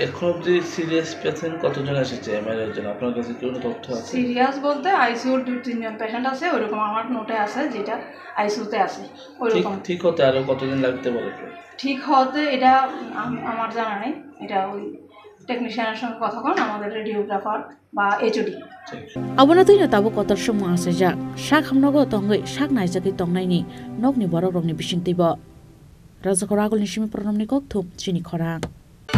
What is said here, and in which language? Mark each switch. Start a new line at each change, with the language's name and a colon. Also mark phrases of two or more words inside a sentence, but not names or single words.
Bangla: এখন অবধি সিরিয়াস পেশেন্ট কতজন এসেছে এমআরআই এর জন্য আপনার কাছে কোনো তথ্য আছে সিরিয়াস বলতে আইসিইউর 2-3 জন পেশেন্ট আছে ওরকম আমার নোটে আছে যেটা আইসিইউতে আছে ওরকম ঠিক হতে আরো কতদিন লাগতে পারে ঠিক হতে এটা আমার জানা নেই এটা ওই টেকনিশিয়ানের সঙ্গে কথা কোন আমাদের রেডিওগ্রাফার বা এইচডি
Kok Borok: abonatoi na tabo kotor sumu asajak sakhamnogo tongai saknaijagui tongnaini nokni borok rokni bisingtui bo rajakor agolni simi pronomni kokthum chini khorang